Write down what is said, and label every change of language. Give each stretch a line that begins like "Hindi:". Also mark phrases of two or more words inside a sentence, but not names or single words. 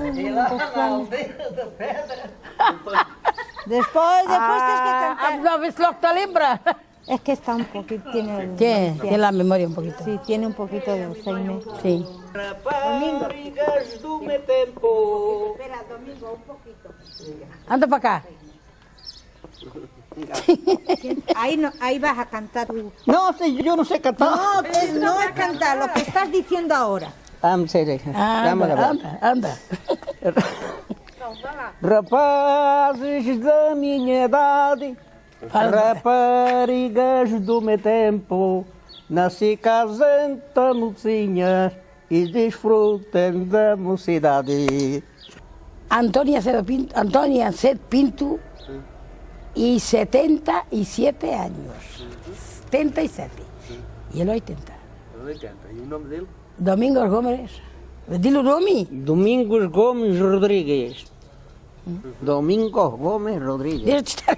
Spanish: Después tienes que cantar. ¿No ves lo que te lembra? Es que está un poquito, Tiene la memoria un poquito. Sí, tiene un poquito de Alzheimer. Sí.
Portuguese: Raparigas do meu tempo.
Spanish: Espera, Domingo, un poquito. Anda para acá. Ahí vas a cantar tú. No, yo no sé cantar. No es cantar, lo que estás diciendo ahora. Anda.
Portuguese: Rapazes da minha idade, raparigas do meu tempo, nasci casenta mocinhas e desfrutem da mocidade.
Spanish: Antonia Ced Pinto y 77 años. 77. Y el 80. El 80. ¿Y el nombre de él? Domingos Gómez. Dilo Domi. Domingos Gomes Rodrigues. Domingos Gomes Rodrigues.